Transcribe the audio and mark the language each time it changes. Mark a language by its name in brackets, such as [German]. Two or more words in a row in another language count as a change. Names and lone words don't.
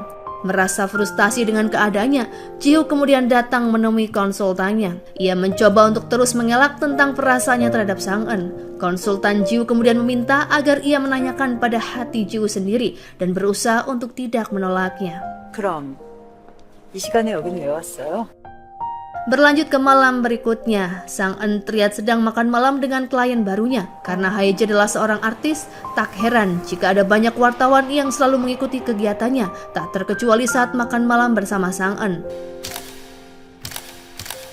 [Indonesian] Merasa frustasi dengan keadaannya, Ji-hoo kemudian datang menemui konsultannya. Ia mencoba untuk terus mengelak tentang perasaannya terhadap Sang-eun. Konsultan Ji-hoo kemudian meminta agar ia menanyakan pada hati Ji-hoo sendiri dan berusaha untuk tidak menolaknya. [Korean] 그럼 이 시간에 여기는 왜 왔어요? [Indonesian] Berlanjut ke malam berikutnya, Sang-eun terlihat sedang makan malam dengan klien barunya. Karena Hae-jin adalah seorang artis, tak heran jika ada banyak wartawan yang selalu mengikuti kegiatannya, tak terkecuali saat makan malam bersama Sang-eun.